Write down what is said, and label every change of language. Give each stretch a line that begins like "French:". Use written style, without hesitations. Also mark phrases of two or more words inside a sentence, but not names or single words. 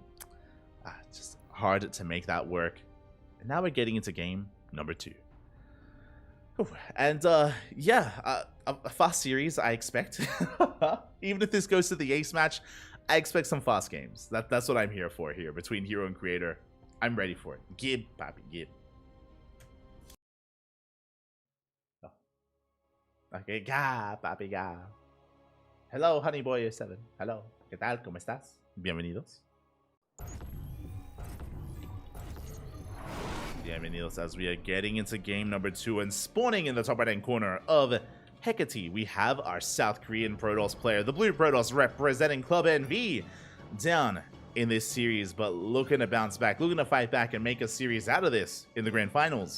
English: Just hard to make that work. And now we're getting into game number 2. And yeah, a fast series, I expect. Even if this goes to the ace match, I expect some fast games. That's what I'm here for here, between Hero and Creator. I'm ready for it. Gib, papi, gib. Oh. Okay, ga, papi, ga. Hello, honeyboy7. Hello.
Spanish: ¿Qué tal? ¿Cómo estás? Bienvenidos.
English: Bienvenidos as we are getting into game number 2 and spawning in the top right-hand corner of Hecate. We have our South Korean Protoss player, the Blue Protoss representing Club NV, down in this series, but looking to bounce back, looking to fight back and make a series out of this in the grand finals.